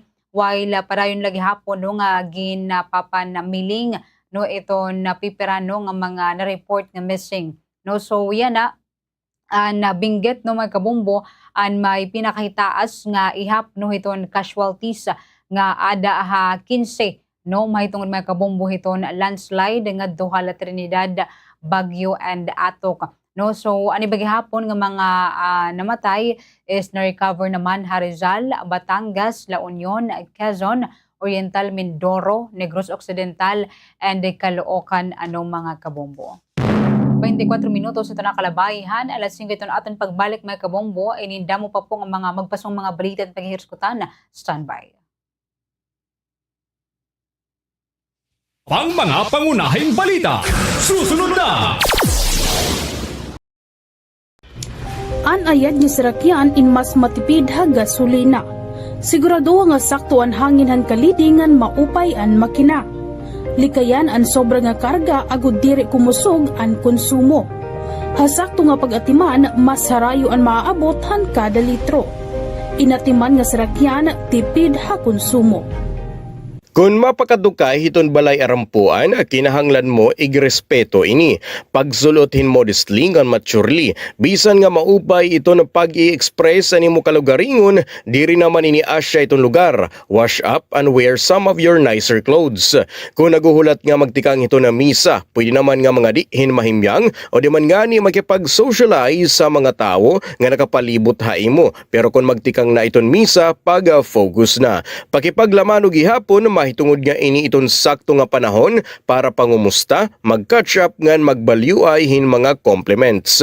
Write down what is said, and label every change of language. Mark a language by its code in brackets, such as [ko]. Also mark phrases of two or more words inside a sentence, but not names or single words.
[war] while padayon lagi hapon no nga ginpapanamiling no ito napipira no nga mga na-report nga missing no so yan na nabinggit no mga kabombo an may pinakahitaas nga ihap no hiton casualties nga ada 15 no mahitungod mga kabombo hiton landslide nga duha la Trinidad, Baguio and Atok. No, so ani bagihapon nga mga namatay is na-recover naman Rizal, Batangas, La Union, Quezon, Oriental Mindoro, Negros Occidental, and Caloocan anong mga kabombo. 24 minutos ito na kalabayan, alas 5 ito na aton pagbalik mga kabombo, ininda mo pa po ang mga magpasong mga balita at paghihirskutan. Standby. [tl] Pang mga pangunahing balita, susunod na! [war] Anayad ni Sirakyan in mas matipid ha gasolina. Sigurado nga sakto ang hangin han kalidingan maupay an makina. Likayan ang sobra nga karga agud diri kumusog ang konsumo. Hasakto nga pag-atiman mas harayo ang maaabot han kada litro. Inatiman nga Sirakyan tipid ha konsumo. Kung mapakadukay hiton balay arampuan, kinahanglan mo igrespeto ini. Pagsulotin modestly ngan maturely, bisan nga maupay ito na pag-i-express ani mo kalugaringon, diri naman ini asya itong lugar. [en] Wash up and wear some of your nicer clothes. [war] Kung naguhulat nga magtikang ito na misa, pwede naman nga mga dihin mahimyang o di man nga ni makipag-socialize sa mga tao nga nakapalibot haimo. Pero kung magtikang na iton misa, pag-focus na. Pakipaglaman o gihapon, mahitungod nga ini iton sakto nga panahon para pangumusta, mag-catch up ngan magbalyuay hin mga compliments.